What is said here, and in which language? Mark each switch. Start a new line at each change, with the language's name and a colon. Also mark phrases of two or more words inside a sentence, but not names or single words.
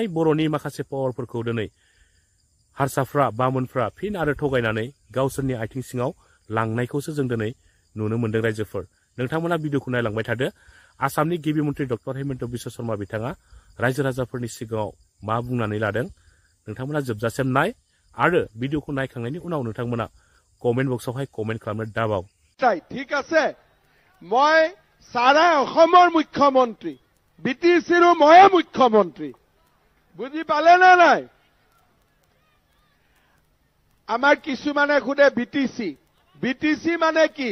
Bodo: बर'नि माखासे पावारफोरखौ दिनै हारसाफ्रा बामोनफ्रा फिन आरो थगायनानै गावसोरनि आथिं सिङाव लांनायखौसो जों दिनै नुनो मोनदों रायजोफोर नोंथांमोना भिडिअखौ नायलांबाय थादो आसामनि गिबि मन्त्रि डक्टर हेमन्त बिश्व शर्मा बिथाङा रायजो राजाफोरनि सिगाङाव मा बुंनानै लादों नोंथांमोना जोबजासिम नाय आरो भिडिअखौ नायखांनायनि उनाव नोंथांमोना कमेन्ट बक्सआवहाय कमेन्ट खालामनो दाबाव
Assamese: ঠিক আছে মই সারা অসমৰ মুখ্যমন্ত্ৰী বিটিচিৰ মই মুখ্যমন্ত্ৰী বুজি পালে নে নাই? আমাৰ কিছুমানে সোধে বিটিচি মানে কি?